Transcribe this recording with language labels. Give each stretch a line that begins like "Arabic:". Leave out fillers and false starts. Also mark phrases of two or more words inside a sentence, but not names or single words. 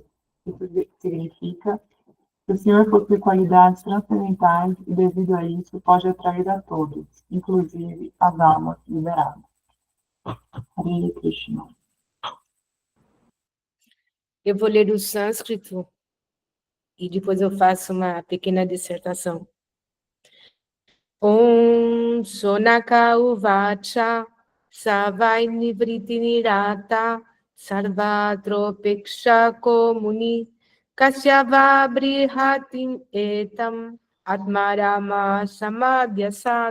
Portuguese: Isso significa que o Senhor possui qualidades transcendentais e, devido a isso, pode atrair a todos, inclusive as almas liberadas.
Sanskrit: Hare Krishna.
Portuguese: Eu vou ler o sânscrito e depois eu faço uma pequena dissertação.
Sanskrit: Om Sonaka Uvacha Savai Nivriti Nirata Sarvatropeksha Komuni Kasyava Brihatim Etam Atmarama Samadhyasat.